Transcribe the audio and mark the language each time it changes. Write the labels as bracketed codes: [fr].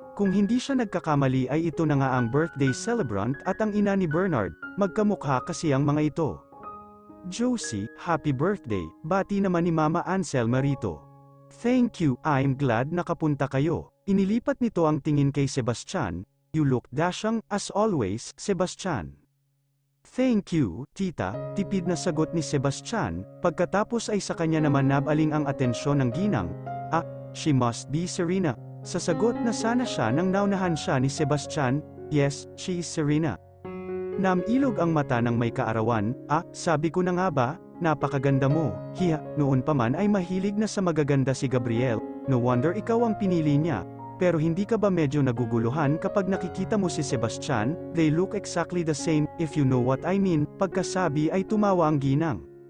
[tl] Kung hindi siya nagkakamali ay ito na nga ang birthday celebrant at ang ina ni Bernard, magkamukha kasi ang mga ito. "Josie, [en] happy birthday," [tl] bati naman ni Mama Anselma rito. [en] "Thank you, I'm glad [tl] nakapunta kayo." Inilipat nito ang tingin kay Sebastian. [en] "You look dashing, as always, Sebastian." "Thank you, [tl] tita," tipid na sagot ni Sebastian, pagkatapos ay sa kanya naman nabaling ang atensyon ng ginang. "Ah, [en] she must be Serena." [tl] Sa sagot na sana siya nang naunahan siya ni Sebastian. [en] "Yes, she is Serena." [tl] Namilog ang mata ng may kaarawan. "Ah, sabi ko na nga ba, napakaganda mo." Hiya, noon pa man ay mahilig na sa magaganda si Gabriel. [en] No wonder [tl] ikaw ang pinili niya. Pero hindi ka ba medyo naguguluhan kapag nakikita mo si Sebastian? [en] They look exactly the same, if you know what I mean. [tl] Pagkasabi ay tumawa ang ginang.